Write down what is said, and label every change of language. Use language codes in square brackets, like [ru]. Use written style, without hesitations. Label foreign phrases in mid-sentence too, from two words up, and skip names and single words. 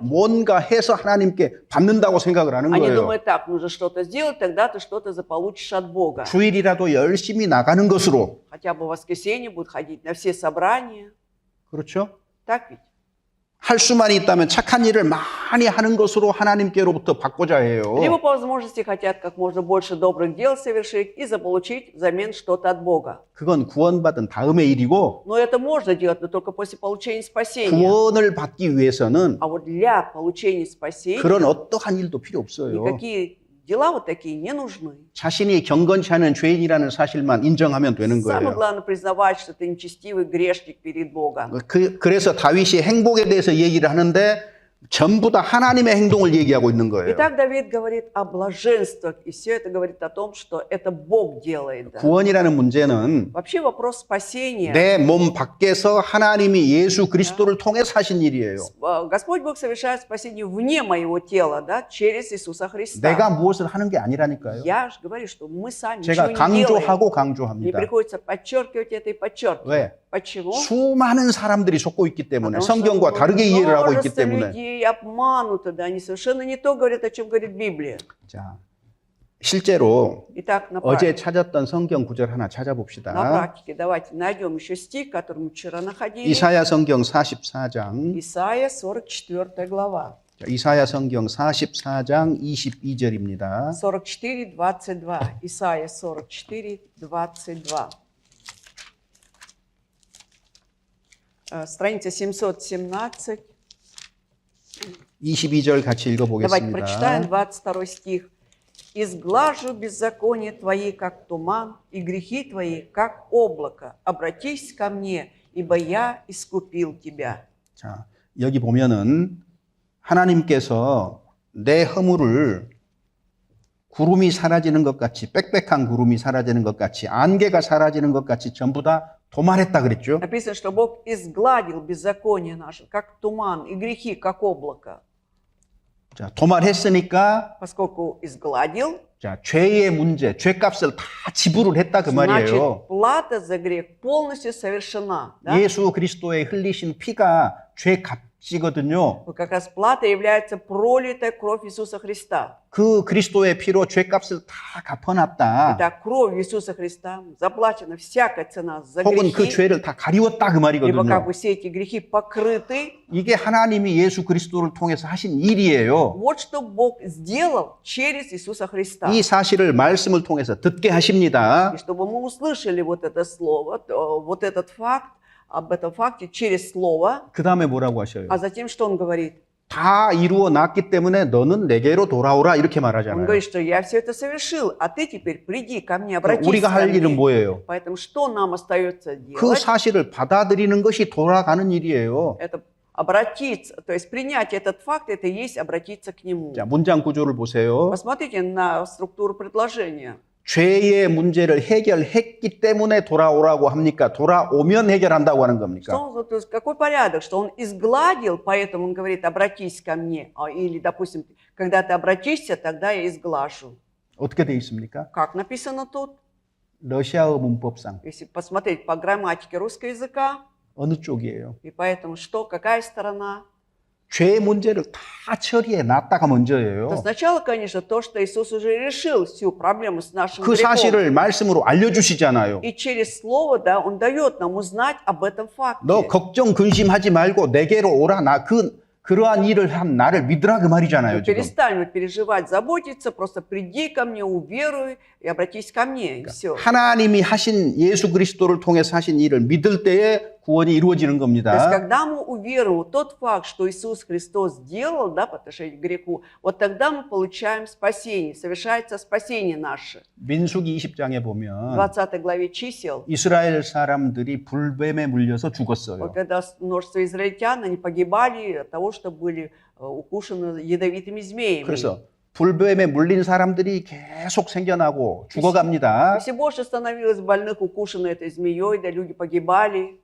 [ko] 뭔가 해서 하나님께 받는다고 생각을 하는 [ru] Они [ko] 거예요. [ru] думают, так, нужно что-то сделать, тогда ты что-то заполучишь от Бога. [ko] 주일이라도 열심히 나가는 것으로. [ru] Хотя бы в воскресенье будут ходить на все собрания. [ko] 그렇죠? [ru] Так ведь? [ko] 할 수만 있다면 착한 일을 많이 하는 것으로 하나님께로부터 받고자 해요. [ru] Либо по возможности хотят как можно больше добрых дел совершить и заполучить взамен что-то от Бога. [ko] 그건 구원받은 다음의 일이고 [ru] Но это можно делать, но только после получения спасения. [ko] 구원을 받기 위해서는 [ru] А вот для получения спасения [ko] 그런 어떠한 일도 필요 없어요. [ru] никакие дела вот такие не нужны. [ko] 자신이 경건치 않은 죄인이라는 사실만 인정하면 되는 [ru] Самое [ko] 거예요. [ru] главное признавать, что ты нечестивый грешник перед Богом. [ko] 그래서 다윗이 행복에 대해서 얘기를 하는데 전부 다 하나님의 행동을 얘기하고 있는 거예요. [ru] Итак, Давид говорит о блаженствах, и все это говорит о том, что это Бог делает. Да. [ko] 구원이라는 문제는 [ru] Вообще вопрос спасения. [ko] 내 몸 밖에서 하나님이 예수 그리스도를 통해서 하신 일이에요. [ru] Господь Бог совершает спасение вне моего тела, да, через Иисуса Христа. [ko] 내가 무엇을 하는 게 아니라니까요. [ru] Я же говорю, что мы сами [ko] 제가 [ru] ничего не делаем. [ko] 강조하고 [ru] Мне [ko] 강조합니다. [ru] приходится подчеркивать это и подчеркивать. [ko] 왜? [ru] Почему? [ko] 수많은 사람들이 속고 있기 때문에 [ru] Потому что [ko] 성경과 다르게 이해를 하고 있기 [ru] множество [ko] 때문에. [ru] людей обмануты, да, они совершенно не то говорят, о чем говорит Библия. [ko] 자, 실제로 [ru] Итак, на [ko] 어제 [ru] практике, [ko] 찾았던 성경 구절 하나 찾아봅시다. [ru] давайте найдем еще стих, который мы вчера находили. [ko] 이사야 성경 44장. [ru] Исайя, 44 глава, [ko] 자, 이사야 성경 44장 22절입니다. 44, 22. [ru] Исайя 44, 22. Страница 717. [ko] 22절 같이 [ru] Давайте прочитаем [ko] 읽어보겠습니다. [ru] 22 стих. «Изглажу беззакония твои, как туман, и грехи твои, как облако. Обратись ко мне, ибо я искупил тебя». [ko] 자, 여기 보면은 하나님께서 내 허물을 구름이 사라지는 것 같이, 빽빽한 구름이 사라지는 것 같이, 안개가 사라지는 것 같이 전부 다 도말했다 그랬죠. [ru] Написано, что Бог изгладил беззаконие наше, как туман, и грехи, как облако. [ko] 자, 도말했으니까 [ru] Поскольку изгладил, [ko] 자, 죄의 문제, 죄값을 다 지불을 했다 그 말이에요. [ru] значит, плата за грех полностью совершена. Да? [ko] 예수 그리스도의 흘리신 피가 죄값이거든요. [ru] Вот как раз плата является пролитая кровь Иисуса Христа. [ko] 그 그리스도의 피로 죄값을 다 갚아놨다. [ru] Это кровь Иисуса Христа, заплачена всякая цена за [ko] 혹은 그 [ru] грехи, [ko] 죄를 다 가리웠다 그 [ru] либо [ko] 말이거든요. [ru] как бы все эти грехи покрыты. [ko] 이게 하나님이 예수 그리스도를 통해서 하신 일이에요. [ru] Вот что Бог сделал через Иисуса Христа. [ko] 이 사실을 말씀을 통해서 듣게 하십니다. [ru] И чтобы мы услышали вот это слово, вот этот факт, об этом факте через слово, [ko] 그 다음에 뭐라고 하셔요? [ru] а затем что он говорит? [ko] 다 이루어 놨기 때문에 너는 내게로 돌아오라 이렇게 [ru] Он [ko] 말하잖아요. [ru] говорит, что я все это совершил, а ты теперь приди ко мне, обратись [ko] 우리가 [ru] ко [ko] 할 일은 [ru] мне. [ko] 뭐예요? [ru] Поэтому что нам остается [ko] 그 [ru] делать? [ko] 사실을 받아들이는 것이 돌아가는 일이에요. [ru] Это обратиться, то есть принять этот факт, это и есть обратиться к нему. [ko] 자, 문장 구조를 보세요. [ru] Посмотрите на структуру предложения. [ko] 죄의 문제를 해결했기 때문에 돌아오라고 합니까? 돌아오면 해결한다고 하는 겁니까? [ru] Что он, то есть какой порядок, что он изгладил, поэтому он говорит, обратись ко мне. Или, допустим, когда ты обратишься, тогда я изглажу. [ko] 어떻게 돼 있습니까? [ru] Как написано тут? [ko] 러시아어 문법상 [ru] Если посмотреть по грамматике русского языка, [ko] 어느 쪽이에요? [ru] и поэтому что, какая сторона? [ko] 죄의 문제를 다 처리해 놨다가 먼저예요. [ru] То сначала, конечно, то, что Иисус уже решил всю проблему с нашим [ko] 그 [ru] грехом. [ko] 사실을 말씀으로 알려주시잖아요. [ru] И через слово, да, Он дает нам узнать об этом факте. [ko] 너 걱정 근심하지 말고 내게로 오라. 그러한 일을 한 나를 믿으라 그 말이잖아요. 지금. [ru] Перестань вот переживать, заботиться, просто приди ко мне, уверуй и обратись ко мне, и все. [ko] 하나님이 하신 예수 그리스도를 통해서 하신 일을 믿을 때에 구원이 이루어지는 [ru] То есть, [ko] 겁니다. [ru] когда мы уверуем в тот факт, что Иисус Христос сделал, да, по отношению к греху, вот тогда мы получаем спасение, совершается спасение наше. [ko] 민수기 20장에 [ru] В [ko] 보면 [ru] 20 главе чисел, [ko] 이스라엘 사람들이 불뱀에 물려서 죽었어요. [ru] вот когда множество израильтян, они погибали от того, что были укушены ядовитыми змеями. [ko] 그래서 불뱀에 물린 사람들이 계속 생겨나고 죽어갑니다. [ru] Если больше становилось больных, укушенных этой змеей, да, люди погибали.